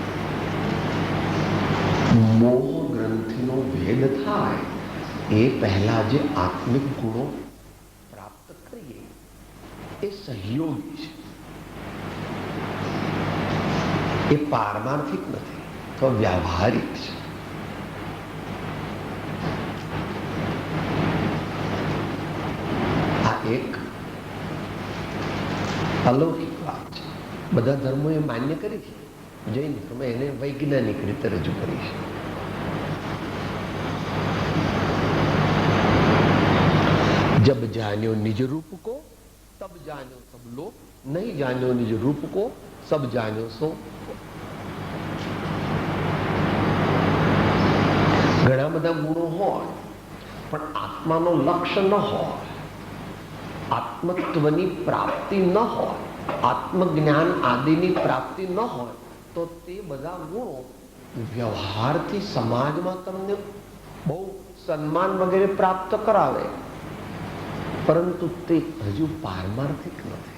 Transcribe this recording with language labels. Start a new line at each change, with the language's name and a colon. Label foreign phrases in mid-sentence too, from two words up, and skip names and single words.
Gujarati: મોહ ગ્રંથિનો ભેદ થાય એ પહેલા જે આત્મિક ગુણો પ્રાપ્ત કરીએ એ સહયોગી છે, એ પારમાર્થિક નથી, તો વ્યાવહારિક છે. આ એક અલૌકિક વાત છે. બધા ધર્મોએ માન્ય કરી છે. જૈન ધર્મે એને વૈજ્ઞાનિક રીતે રજૂ કરી છે.
Hindi: जब जान्यो निज रूप को तब जान्यो सब लोग, नहीं जान्यो निज रूप को सब जान्यो सो.
Gujarati: ઘણા બધા ગુણો હોય પણ આત્માનો લક્ષ્ય ન હોય, આત્મત્વની પ્રાપ્તિ ન હોય, આત્મજ્ઞાન આદિની પ્રાપ્તિ ન હોય, તો તે બધા ગુણો વ્યવહારથી સમાજમાં તમને બહુ સન્માન વગેરે પ્રાપ્ત કરાવે, પરંતુ તે હજુ પારમાર્થિક નથી.